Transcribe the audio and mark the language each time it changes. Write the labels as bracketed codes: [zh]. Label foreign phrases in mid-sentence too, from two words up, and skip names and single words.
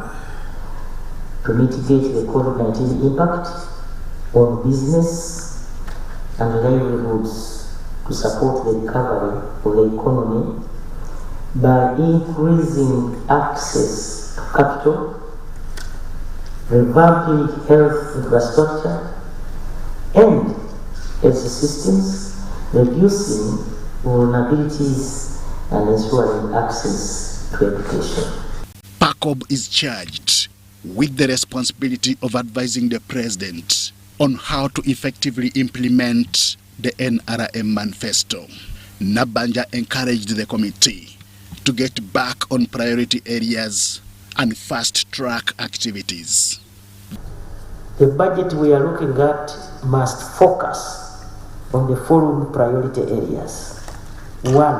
[en] To mitigate the COVID-19 impact on business and livelihoods, to support the recovery of the economy by increasing access to capital, revamping health infrastructure and health systems, reducing vulnerabilities and ensuring access to education. PACOB is charged with the responsibility of advising the President on how to effectively implement the NRM manifesto. Nabanja encouraged the committee to get back on priority areas and fast-track activities. The budget we are looking at must focus on the following priority areas. 1.